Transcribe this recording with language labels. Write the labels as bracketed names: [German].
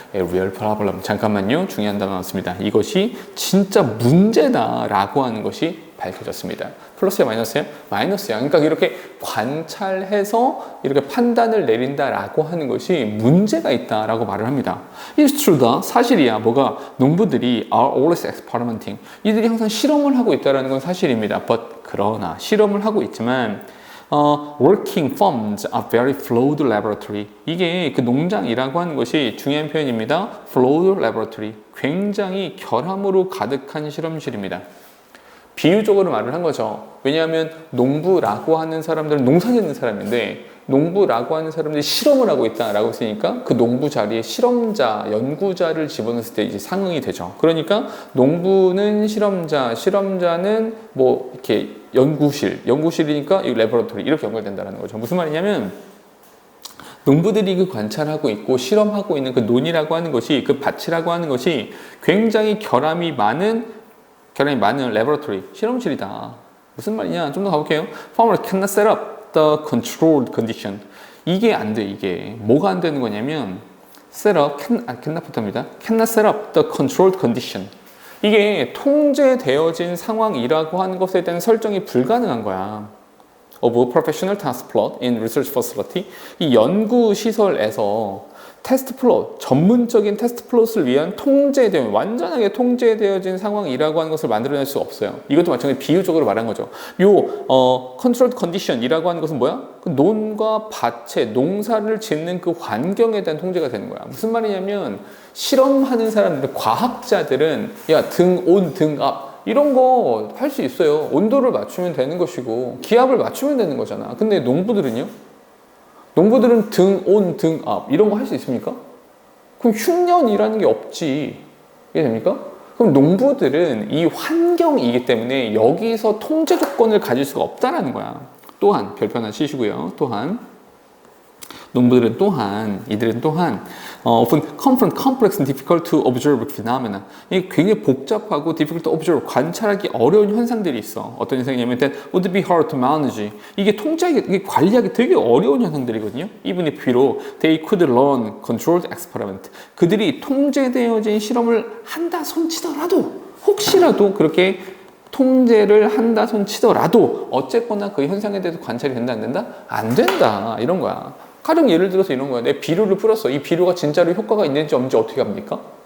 [English] A real problem. [Korean] 잠깐만요. 중요한 단어 나왔습니다. 이것이 진짜 문제다라고 하는 것이 밝혀졌습니다. 플러스야 마이너스야? 마이너스야. 그러니까 이렇게 관찰해서 이렇게 판단을 내린다라고 하는 것이 문제가 있다라고 말을 합니다. [English] It's true [Korean] 다. 사실이야. 뭐가? 농부들이 [English] are always experimenting. [Korean] 이들이 항상 실험을 하고 있다라는 건 사실입니다. [English] But [Korean] 그러나 실험을 하고 있지만 [English] working farms are very flawed laboratory. [Korean] 이게 그 농장이라고 하는 것이 중요한 표현입니다. [English] flawed laboratory. [Korean] 굉장히 결함으로 가득한 실험실입니다. 비유적으로 말을 한 거죠. 왜냐하면 농부라고 하는 사람들은 농사 짓는 사람인데 농부라고 하는 사람들이 실험을 하고 있다라고 했으니까 그 농부 자리에 실험자, 연구자를 집어넣었을 때 이제 상응이 되죠. 그러니까 농부는 실험자, 실험자는 뭐 이렇게 연구실이니까 이 레버러토리 이렇게 연결된다는 거죠. 무슨 말이냐면 농부들이 그 관찰하고 있고 실험하고 있는 그 논이라고 하는 것이 그 밭이라고 하는 것이 굉장히 결함이 많은 레버러토리, 실험실이다. 무슨 말이냐? 좀 더 가볼게요. [English] Farmer cannot set up the controlled condition. [Korean] 이게 안 돼, 이게. 뭐가 안 되는 거냐면, cannot 부터입니다. [English] cannot set up the controlled condition. [Korean] 이게 통제되어진 상황이라고 하는 것에 대한 설정이 불가능한 거야. [English] of a professional task plot in research facility. [Korean] 이 연구시설에서 테스트 플롯, 전문적인 테스트 플롯을 위한 완전하게 통제되어진 상황이라고 하는 것을 만들어낼 수 없어요. 이것도 마찬가지로 비유적으로 말한 거죠. controlled condition이라고 하는 것은 뭐야? 그 논과 밭에 농사를 짓는 그 환경에 대한 통제가 되는 거야. 무슨 말이냐면 실험하는 사람들, 과학자들은 등 온, 등 앞 이런 거 할 수 있어요. 온도를 맞추면 되는 것이고 기압을 맞추면 되는 거잖아. 근데 농부들은 등 온, 등 앞 이런 거 할 수 있습니까? 그럼 흉년이라는 게 없지. 이게 됩니까? 그럼 농부들은 이 환경이기 때문에 여기서 통제 조건을 가질 수가 없다라는 거야. 또한 별표 하나 치시고요. 이들은 또한 [English] often confront complex and difficult to observe phenomena. [Korean] 이게 굉장히 복잡하고 [English] difficult to observe, [Korean] 관찰하기 어려운 현상들이 있어. 어떤 현상이냐면 [English] that would be hard to manage. [Korean] 이게 이게 관리하기 되게 어려운 현상들이거든요. [English] even if [Korean] 비록 [English] they could learn controlled experiment. [Korean] 그들이 통제되어진 실험을 한다 손치더라도 혹시라도 그렇게 통제를 한다 손치더라도 어쨌거나 그 현상에 대해서 관찰이 된다 안 된다? 안 된다. 이런 거야. 가령 예를 들어서 이런 거야. 내 비료를 뿌렸어. 이 비료가 진짜로 효과가 있는지 없는지 어떻게 합니까?